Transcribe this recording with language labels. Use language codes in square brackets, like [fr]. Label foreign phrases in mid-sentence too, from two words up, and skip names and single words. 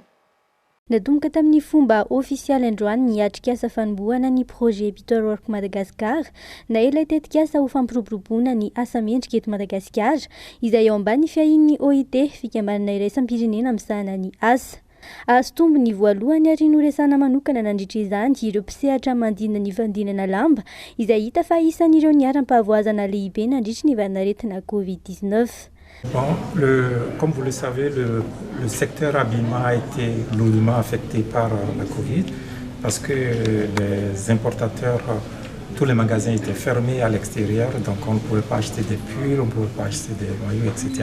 [mg] Nadomboka tamin'ny fomba ofisialy androany ny atrikasa fanombohana ny projet Peter Work Madagascar na ilay tetikasa ho fampiroboroboana ny asa mendrika eto Madagasikara izay eo ambany fiahin'ny OIT fikambanana iraisam-pirenena misahana ny asa. Azo tombony voalohany ary noresana manokana nandritra izany ireo mpisehatra mandinina ny fandinana lamba izay hita fa isan'ireo niaram-pahavoazana lehibe nandritra ny valanaretina Covid-19. [fr] Bon, comme vous le savez, le secteur habillement a été lourdement affecté par la Covid parce que les importateurs, tous les magasins étaient fermés à l'extérieur, donc on ne pouvait pas acheter des pulls, on ne pouvait pas acheter des maillots, etc.